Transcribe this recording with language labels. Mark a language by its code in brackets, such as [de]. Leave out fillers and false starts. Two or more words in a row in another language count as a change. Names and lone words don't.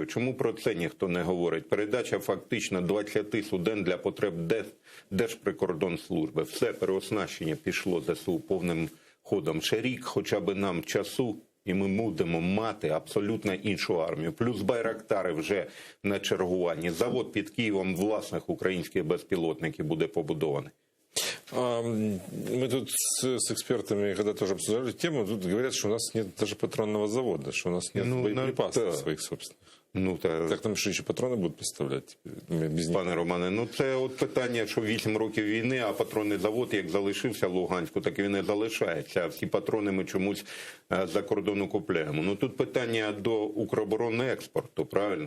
[uk] Чому про це ніхто не говорить? Передача фактично 20 суден для потреб Держприкордонслужби. Все переоснащення пішло ЗСУ повним ходом. Ще рік хоча б нам часу, і ми будемо мати абсолютно іншу армію. Плюс байрактари вже на чергуванні. Завод під Києвом власних українських безпілотників буде побудований. [ru] Мы тут с экспертами, когда тоже обсуждали тему, тут говорят, что у нас нет даже патронного завода, что у нас нет боеприпасов своих собственных. [uk] Так там що ще патрони будуть поставляти? Пане Романе, це от питання, що 8 років війни, а патронний завод як залишився в Луганську, так і він не залишається. А всі патрони ми чомусь за кордону купляємо. Тут питання до Укроборонекспорту, правильно?